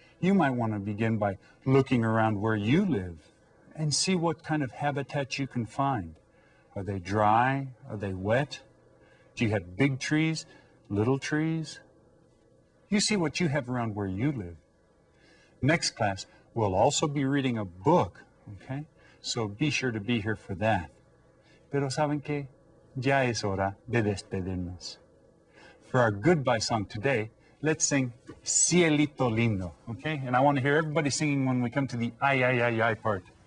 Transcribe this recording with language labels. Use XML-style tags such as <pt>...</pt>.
<en>You might want to begin by looking around where you live and see what kind of habitat you can find. Are they dry? Are they wet? Do you have big trees, little trees? You see what you have around where you live. Next class, we'll also be reading a book, okay? So be sure to be here for that.</en> <es>Pero ¿saben qué? Ya es hora de despedirnos.</es> <en>For our goodbye song today, let's sing Cielito Lindo, okay? And I want to hear everybody singing when we come to the ay, ay, ay, ay part.</en>